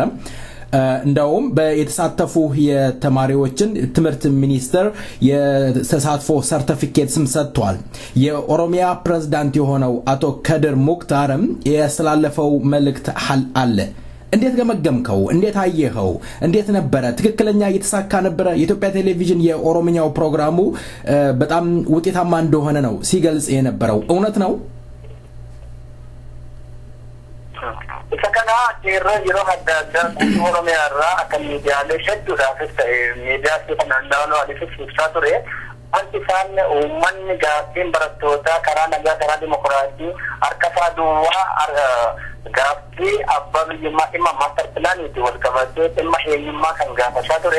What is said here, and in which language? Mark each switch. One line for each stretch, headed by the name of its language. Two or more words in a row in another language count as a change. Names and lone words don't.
Amharic: እንደውም በየተሳተፉ የተማሪዎችን ትምህርት ሚኒስተር የተሳትፎ ሰርቲፊኬት ስም ሰጥቷል የኦሮሚያ ፕሬዝዳንት የሆነው አቶ ከድር ሙክታርም ያስተላለፈው መልእክት አለ እንዴት ገመገምከው እንዴት አየኸው እንዴት ነበር ትክክለኛ እየተሳካ ነበር የኢትዮጵያ ቴሌቪዥን የኦሮሚያው ፕሮግራሙ በጣም ውጤታማ እንደሆነ ነው ሲገልጽ የነበረው እውነት ነው
Oromo: ይተካና kana irra yeroo adda addaa Oromiyaa irraa akka miidiyaalee hedduudhaafis miidiyaa naannoo Aliifis ibsaa ture. Wanti isaan uummanni gaaffiin barattootaa karaa nagaa karaa dimokiraasii harka isaa duwwaa gaaffii abbaa biyyummaa dhimma maaster pilaaniitti wal qabatee dhimma eenyummaa kan gaafachaa ture.